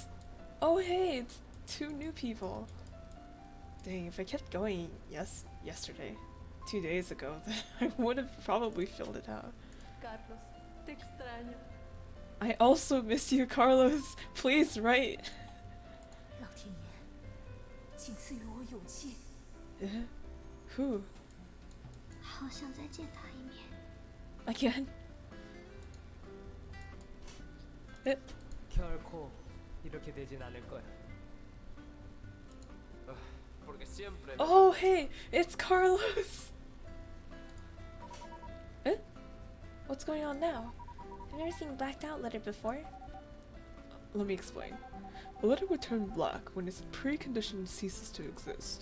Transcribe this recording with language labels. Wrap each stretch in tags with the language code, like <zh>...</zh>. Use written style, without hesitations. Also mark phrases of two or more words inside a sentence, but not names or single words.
<en>Oh hey, it's 2 new people. Dang, if I kept going yesterday, 2 days ago, then I would have probably filled it out.</en> <es>Carlos, te extraño.</es> <en>I also miss you, Carlos. Please write.</en> <zh>老天爷，请赐予我勇气，</zh> <en>Who?</en> <zh>好想再见他一面。</zh> <en>Again?</en> <ko>결코 이렇게 되진 않을 거야.</ko> <es>Porque siempre.</es> <en>Oh, hey, it's Carlos. What's going on now? I've never seen blacked out letter before. Let me explain. A letter would turn black when its precondition ceases to exist.</en>